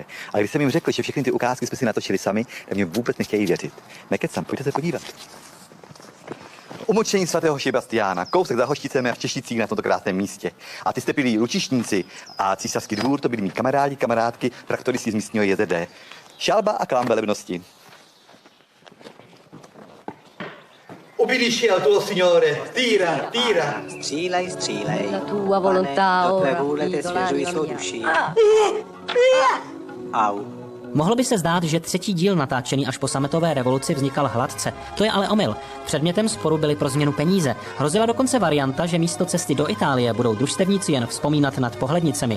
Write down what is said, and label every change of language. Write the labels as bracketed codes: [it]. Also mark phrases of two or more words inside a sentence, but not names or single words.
[cs] A když jsem jim řekl, že všechny ty ukázky jsme si natočili sami, tak mě vůbec nechtějí věřit. Nekecam, pojďte se podívat. Umočení svatého Šebastiána, kousek za Hošticemi a v Češicích na tomto krásném místě. A ty jste byli lučišníci a císařský dvůr, to byli mý kamarádi, kamarádky, traktoristi z místního JZD. Šalba a klám velebnosti. [it] Obbedisci al tuo signore, tira, tira. [cs] Střílej, střílej. [it] La tua volontà [cs] Do tvé [it] ora. [cs] vůle teď svěřuji svou duši. Au. Mohlo by se zdát, že třetí díl natáčený až po sametové revoluci vznikal hladce. To je ale omyl. Předmětem sporu byly pro změnu peníze. Hrozila dokonce varianta, že místo cesty do Itálie budou družstevníci jen vzpomínat nad pohlednicemi.